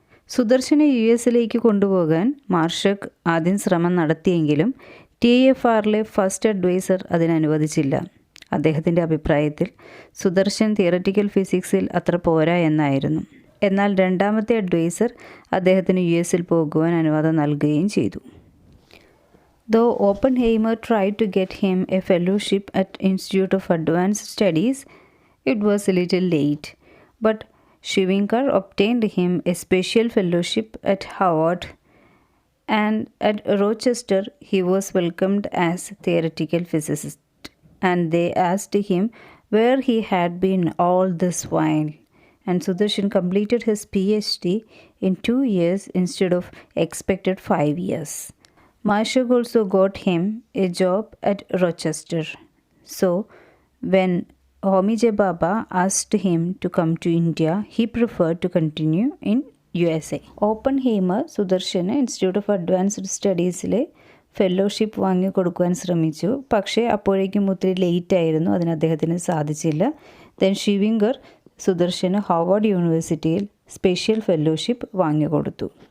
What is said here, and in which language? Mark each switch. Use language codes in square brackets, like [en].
[ml] സുദർശനെ US കൊണ്ടുപോകാൻ മാർഷക് ആദ്യം ശ്രമം നടത്തിയെങ്കിലും TFRലെ ഫസ്റ്റ് അഡ്വൈസർ അതിനനുവദിച്ചില്ല. അദ്ദേഹത്തിൻ്റെ അഭിപ്രായത്തിൽ സുദർശൻ തിയററ്റിക്കൽ ഫിസിക്സിൽ അത്ര പോരാ എന്നായിരുന്നു. എന്നാൽ രണ്ടാമത്തെ അഡ്വൈസർ അദ്ദേഹത്തിന് US പോകുവാൻ അനുവാദം നൽകുകയും ചെയ്തു. [en] Though Oppenheimer tried to get him a fellowship at Institute of Advanced Studies, it was a little late. But Schrödinger obtained him a special fellowship at Harvard, and at Rochester he was welcomed as theoretical physicist. And they asked him where he had been all this while. And Sudarshan completed his PhD in 2 years instead of expected 5 years. Marshak also got him a job at Rochester. So, when Homi J. Bhabha asked him to come to India, he preferred to continue in USA. [ml] Oppenheimer സുദർശന് institute of advanced സ്റ്റഡീസിലെ fellowship വാങ്ങിക്കൊടുക്കുവാൻ ശ്രമിച്ചു. പക്ഷേ അപ്പോഴേക്കും ഒത്തിരി late ആയിരുന്നു. അതിന് അദ്ദേഹത്തിന് സാധിച്ചില്ല. Then ഷ്രീവിങ്കർ സുദർശന് Harvard യൂണിവേഴ്സിറ്റിയിൽ special fellowship വാങ്ങിക്കൊടുത്തു.